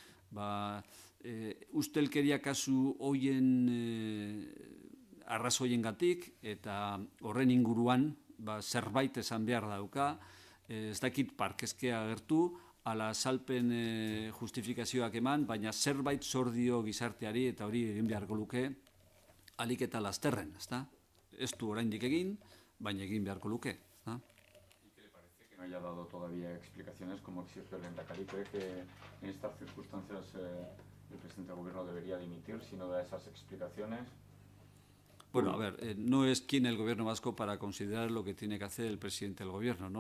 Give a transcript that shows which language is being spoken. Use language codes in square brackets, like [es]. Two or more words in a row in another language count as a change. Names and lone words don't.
[eu] ustelkeria kasu hoien arrazoiengatik eta horren inguruan zerbait esan behar dauka, ez dakit parkezkea agertu, ala azalpen justifikazioak eman, baina zerbait zor dio gizarteari eta hori egin beharko luke alik eta lasterren, ezta? Ez du oraindik egin, baina egin beharko luke. [es] ¿Y qué le parece que no haya dado todavía explicaciones como exigió el lehendakari? ¿Cree que en estas circunstancias el presidente del Gobierno debería dimitir si no da esas explicaciones? Bueno, a ver, no es quien el Gobierno vasco para considerar lo que tiene que hacer el presidente del Gobierno, ¿no?